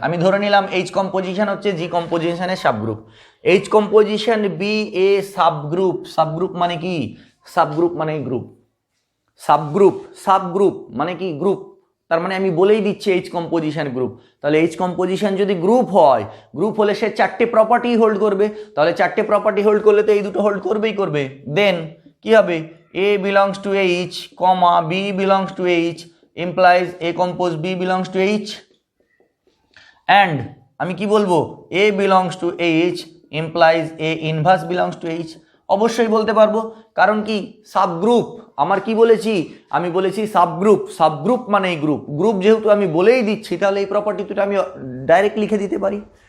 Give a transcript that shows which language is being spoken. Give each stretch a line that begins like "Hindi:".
Bangla: আমি ধরে নিলাম এইচ কম্পোজিশন হচ্ছে জি কম্পোজিশনের subgroup.
English: H composition B a subgroup
Bangla: মানে কি, সাবগ্রুপ মানে গ্রুপ, সাবগ্রুপ মানে কি গ্রুপ, তার মানে আমি বলেই দিচ্ছি এইচ কম্পোজিশন গ্রুপ। তাহলে এইচ কম্পোজিশন যদি গ্রুপ হয়, গ্রুপ হলে সে 4টে প্রপার্টি হোল্ড করবে, তাহলে 4টে প্রপার্টি হোল্ড করলে তো এই দুটো হোল্ড করবে।
English: then
Bangla: কি হবে,
English: A belongs to H, B belongs to H implies A compose B belongs to H, and
Bangla: আমি কি বলবো,
English: A belongs to H implies A inverse belongs to H।
Bangla: অবশ্যই বলতে পারবো, কারণ কি সাবগ্রুপ, আমার কি বলেছি, আমি বলেছি সাবগ্রুপ মানে গ্রুপ যেহেতু আমি বলেই দিচ্ছি, তাহলে এই প্রপার্টি দুটো আমি ডাইরেক্ট লিখে দিতে পারি।